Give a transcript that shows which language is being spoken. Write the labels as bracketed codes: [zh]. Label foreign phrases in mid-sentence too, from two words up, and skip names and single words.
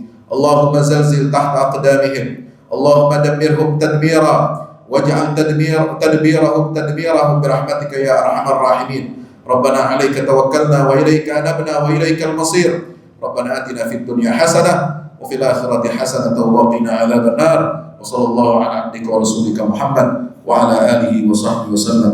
[ar] اللهم زلزل تحت أقدامهم. اللهم دمرهم تدميرا واجعل تدبيرهم تدميرهم برحمتك يا أرحم الراحمين. ربنا عليك توكلنا وإليك أنبنا وإليك المصير. ربنا آتنا في الدنيا حسنة وفي الآخرة حسنة وقنا عذاب النار. وصلى الله على عبدك ورسولك محمد وعلى آله وصحبه وسلم.